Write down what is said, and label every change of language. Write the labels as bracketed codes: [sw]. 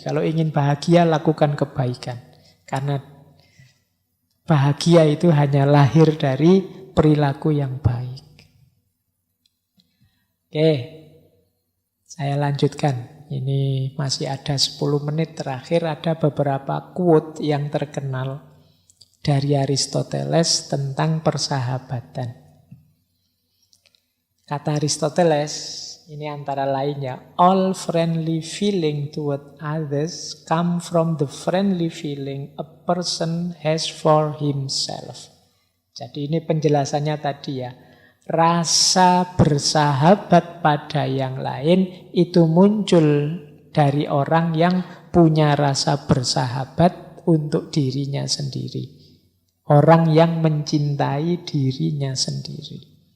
[id] Kalau ingin bahagia, lakukan kebaikan. Karena bahagia itu hanya lahir dari perilaku yang baik. Oke, saya lanjutkan. Ini masih ada 10 menit terakhir. Ada beberapa quote yang terkenal dari Aristoteles tentang persahabatan. Kata Aristoteles, ini antara lainnya, [en] all friendly feeling toward others come from the friendly feeling a person has for himself. [id] Jadi ini penjelasannya tadi ya. Rasa bersahabat pada yang lain itu muncul dari orang yang punya rasa bersahabat untuk dirinya sendiri. Orang yang mencintai dirinya sendiri.